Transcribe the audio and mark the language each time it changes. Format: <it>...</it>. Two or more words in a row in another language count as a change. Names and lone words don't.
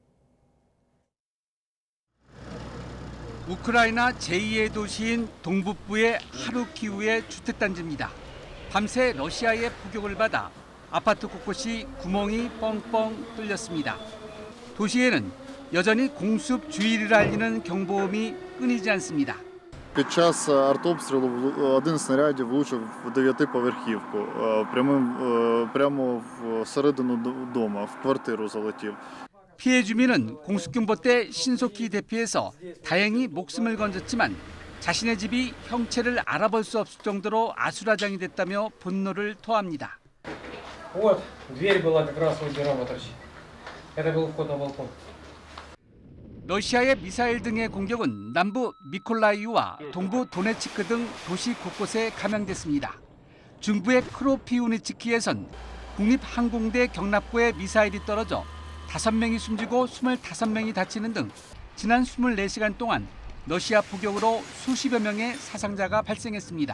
<ko>우크라이나 제2의 도시인 동북부의 하루키우의 주택단지입니다. 밤새 러시아의 포격을 받아 아파트 곳곳이 구멍이 뻥뻥 뚫렸습니다. 도시에는 여전히 공습 주의를 알리는 경보음이 끊이지 않습니다.</ko> <uk>Під час артобстрілу один з снарядів влучив в 9-поверхівку, прямо всередину дому, в квартиру залетів.</uk> <ko>피해 주민은 공습경보 때 신속히 대피해서 다행히 목숨을 건졌지만 자신의 집이 형체를 알아볼 수 없을 정도로 아수라장이 됐다며 분노를 토합니다.</ko> <ru>Вот, дверь была как раз возле дома торчит. Это был вход на балкон.</ru> <ko>러시아의 미사일 등의 공격은 남부 미콜라이우와 동부 도네츠크 등 도시 곳곳에 감행됐습니다. 중부의 크로피우니츠키에선 국립항공대 경납고에 미사일이 떨어져 5명이 숨지고 25명이 다치는 등 지난 24시간 동안 러시아 포격으로 수십여 명의 사상자가 발생했습니다.</ko>